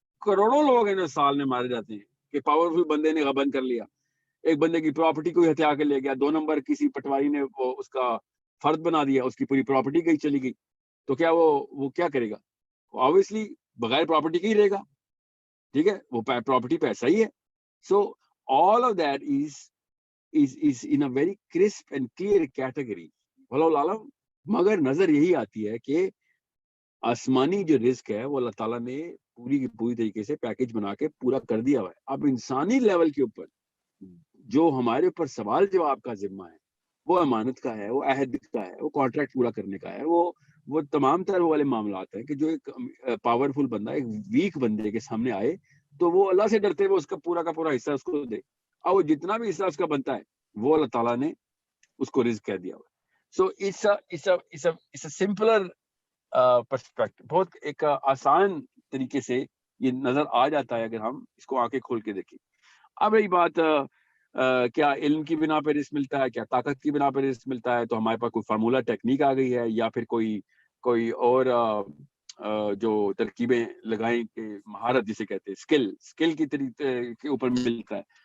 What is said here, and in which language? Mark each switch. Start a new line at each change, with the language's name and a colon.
Urdu: کروڑوں لوگ ہیں جو سال میں مارے جاتے ہیں کہ پاورفل بندے نے غبن کر لیا, ایک بندے کی پراپرٹی کو ہتھیا کے لے گیا, 2 نمبر کسی پٹواری نے وہ اس کا فرد بنا دیا, اس کی پوری پراپرٹی گئی چلی گئی, تو کیا وہ کیا کرے گا؟ obviously بغیر پراپرٹی کے ہی رہے گا. ٹھیک ہے, وہ پراپرٹی پیسہ ہی ہے.
English: So all of that is in a very crisp and clear category.
Urdu: واللہ عالم. مگر نظر یہی آتی ہے کہ آسمانی جو رزق ہے وہ اللہ تعالیٰ نے پوری کی پوری طریقے سے پیکج بنا کے پورا کر دیا ہوا ہے. اب انسانی لیول کے اوپر جو ہمارے اوپر سوال جواب کا ذمہ ہے وہ امانت کا ہے, وہ عہد کا ہے, وہ کانٹریکٹ پورا کرنے کا ہے, وہ تمام تر والے معاملات ہیں کہ جو ایک پاورفل بندہ ایک ویک بندے کے سامنے آئے تو وہ اللہ سے ڈرتے ہوئے اس کا پورا حصہ اس کو دے, اور وہ جتنا بھی حصہ اس کا بنتا ہے وہ اللہ تعالیٰ نے اس کو رزق کہہ دیا ہوا.
English: So it's a simpler perspective.
Urdu: بہت ایک آسان طریقے سے یہ نظر آ جاتا ہے اگر ہم اس کو آنکھیں کھول کے دیکھیں. اب رہی بات کیا علم کی بنا پہ رزق ملتا ہے, کیا طاقت کی بنا پہ رزق ملتا ہے, تو ہمارے پاس کوئی فارمولا ٹیکنیک آ گئی ہے, یا پھر کوئی اور جو ترکیبیں لگائیں کہ مہارت جسے کہتے ہیں اسکل کی طریقے کے اوپر ملتا ہے.